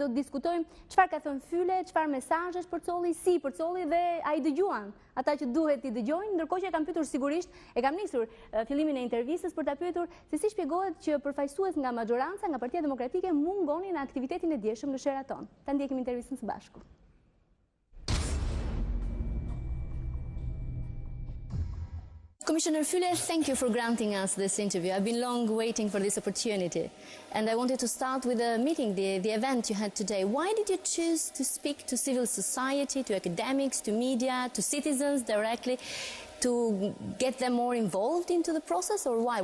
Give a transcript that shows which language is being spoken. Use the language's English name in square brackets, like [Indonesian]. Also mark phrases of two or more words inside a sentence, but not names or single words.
[Albanian] Do të diskutojmë çfarë ka thënë Fyle, çfarë mesazhesh përcolli, si përcolli dhe ai dëgjuan ata që duhet i dëgjojnë, ndërkohë që e kam pyetur sigurisht, e kam nisur fillimin e intervistës për ta pyetur se si shpjegohet që përfaqësues nga majoranca, nga Partia Demokratike mungonin në aktivitetin e dieshëm në Sheraton. Ta ndjekim intervistën së bashku. [English] Commissioner Fule, thank you for granting us this interview. I've been long waiting for this opportunity. And I wanted to start with the meeting, the event you had today. Why did you choose to speak to civil society, to academics, to media, to citizens directly, to get them more involved into the process, or why?